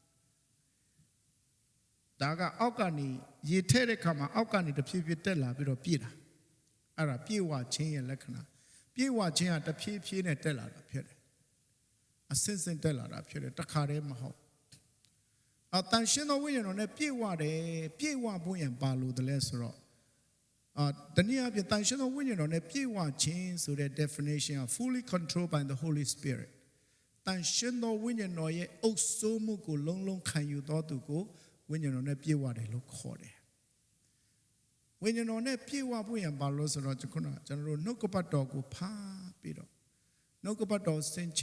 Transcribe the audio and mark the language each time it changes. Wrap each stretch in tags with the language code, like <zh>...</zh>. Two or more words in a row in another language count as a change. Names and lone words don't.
<my>ဒါကအောက်ကနေရေထဲတဲ့ခါမှာအောက်ကနေတဖြည်းဖြည်းတက်လာပြီးတော့ပြည့်တာအဲ့ဒါပြည့်ဝခြင်းရဲ့လက္ခဏာပြည့်ဝခြင်းကတဖြည်းဖြည်းနဲ့တက်လာတာဖြစ်တယ်အစင်စင်တက်လာတာဖြစ်တယ်တခါတည်းမဟုတ်အတန်ရှင်းသောဝိညာဉ်တော်နဲ့ပြည့်ဝတယ်ပြည့်ဝဖို့ရန်ပါလို့တလဲဆိုတော့တနည်းအားဖြင့်တန်ရှင်းသောဝိညာဉ်တော်နဲ့ပြည့်ဝခြင်းဆိုတဲ့ definition က</my> <en>fully controlled by the Holy Spirit</en> <my>တန်ရှင်းသောဝိညာဉ်တော်ရဲ့အုပ်စိုးမှုကိုလုံးလုံးခံယူတော်သူကိုဝိညာဉ်တော်နဲ့ပြည့်ဝတယ်လို့ခေါ်တယ်ဝိညာဉ်တော်နဲ့ပြည့်ဝဖို့ရန်ပါလို့ဆိုတော့ခုနကျွန်တော်တို့နှုတ်ကပတ်တော်ကိုဖားပြီးတော့နှုတ်ကပတ်တော်ဆင်ခြ</my>